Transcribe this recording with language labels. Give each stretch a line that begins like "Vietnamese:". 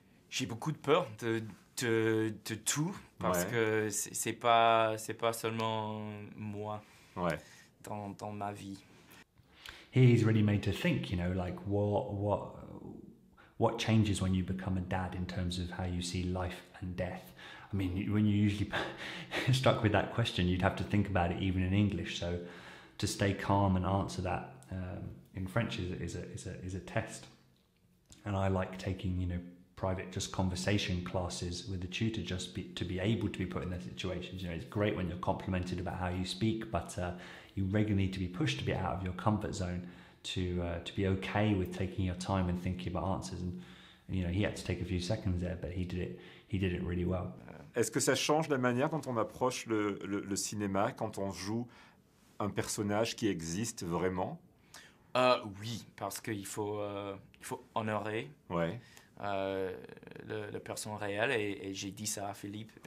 French: J'ai beaucoup de peur de tout, parce que c'est pas seulement moi dans ma vie.
English: He's really made to think, you know, like what changes when you become a dad in terms of how you see life and death. I mean, when you usually struck with that question, you'd have to think about it even in English. So to stay calm and answer that in French is a test. And I like taking, you know, private just conversation classes with the tutor to be able to be put in those situations. You know, it's great when you're complimented about how you speak, but you regularly need to be pushed a bit out of your comfort zone to be okay with taking your time and thinking about answers. And you know, he had to take a few seconds there, but he did it really well.
French: Est-ce que ça change la manière dont on approche le cinéma quand on joue un personnage qui existe vraiment? Oui, parce qu'il faut honorer le personne réel, et j'ai dit ça à Philippe.